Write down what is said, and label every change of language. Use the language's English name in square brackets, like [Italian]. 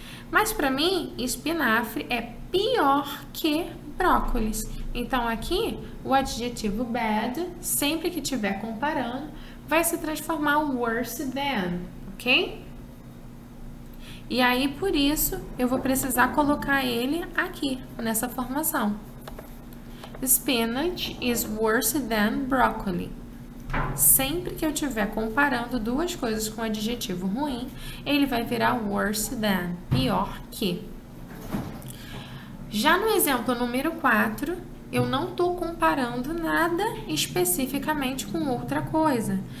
[Portuguese] Mas para mim, espinafre é pior que brócolis. Então aqui, o adjetivo bad, sempre que estiver comparando, vai se transformar em worse than, ok? E aí, por isso, eu vou precisar colocar ele aqui, nessa formação. [English] Spinach is worse than broccoli. [Portuguese] Sempre que eu estiver comparando duas coisas com adjetivo ruim, ele vai virar worse than, pior que. Já no exemplo número 4, eu não estou comparando nada especificamente com outra coisa.